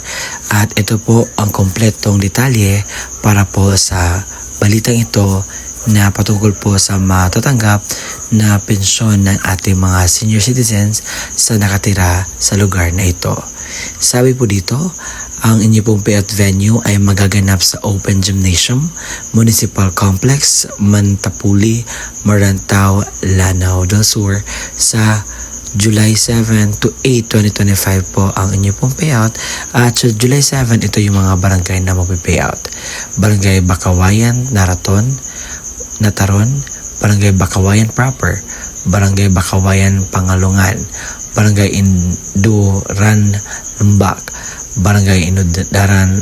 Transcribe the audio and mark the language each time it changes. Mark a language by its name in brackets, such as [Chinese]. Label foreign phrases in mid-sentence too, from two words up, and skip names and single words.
[Filipino] At ito po ang kompletong detalye para po sa balitang ito na patungkol po sa matatanggap na pensyon ng ating mga senior citizens sa nakatira sa lugar na ito. Sabi po dito, ang inyo pong payout venue ay magaganap sa Open Gymnasium, Municipal Complex, Mantapuli, Marantao, Lanao del Sur sa July 7 to 8, 2025 po ang inyo pong payout. At sa July 7, ito yung mga barangay na magpipayout. Barangay Bakawayan, Nataron, Barangay Bakawayan Proper, Barangay Bakawayan Pangalungan, Barangay Induran Lumbak, Barangay Induran